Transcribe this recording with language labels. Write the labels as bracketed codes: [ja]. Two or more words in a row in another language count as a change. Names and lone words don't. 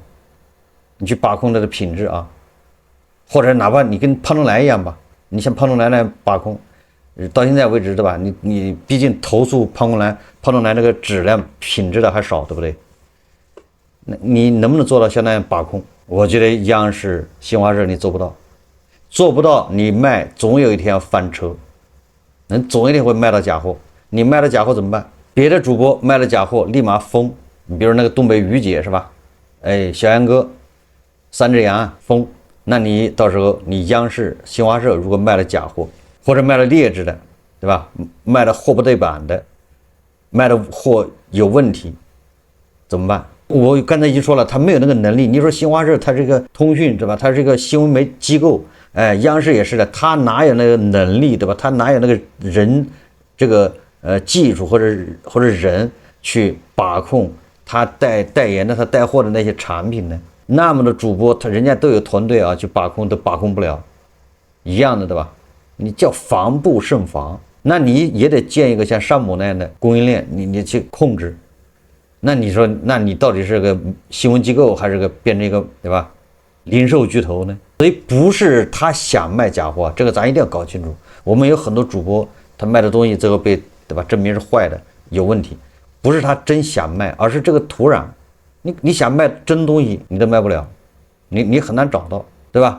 [zh] 你去把控它的品質啊，或者哪怕你跟胖东來一樣吧，你像胖东來那樣把控，到現在為止，对吧？你畢竟投訴胖东來那個質量品質的還少，對不對？那你能不能做到像那樣把控？我覺得央視、新華社你做不到，你賣總有一天要翻車，總有一天會賣到假貨。你賣了假貨怎麼辦？別的主播賣了假貨立馬封，你比如那個東北於姐是吧？小楊哥、3隻羊封，那你到時候你央視、新華社如果賣了假貨，或者賣了劣質的，對吧？賣了貨不對版的，賣的貨有問題，怎麼辦？我剛才已經說了，他沒有那個能力。你說新華社它是個通訊，對吧？它是個新聞媒機構，央視也是的，他哪有那個能力，对吧？他哪有那個人這個技術或者人去把控他代言的他帶貨的那些產品呢？那麼的主播人家都有团隊啊去把控，都把控不了，一樣的，對吧？你叫防不勝防，那你也得建一個像山姆那樣的供應鏈，你去控制。那你說，那你到底是個新聞機構還是變成一個，對吧？零售巨頭呢？所以不是他想賣假貨，這個咱一定要搞清楚。我們有很多主播，他賣的東西最後被，對吧？證明是壞的，有問題，不是他真想賣，而是這個土壤，你想賣真東西，你都賣不了，你很難找到，對吧？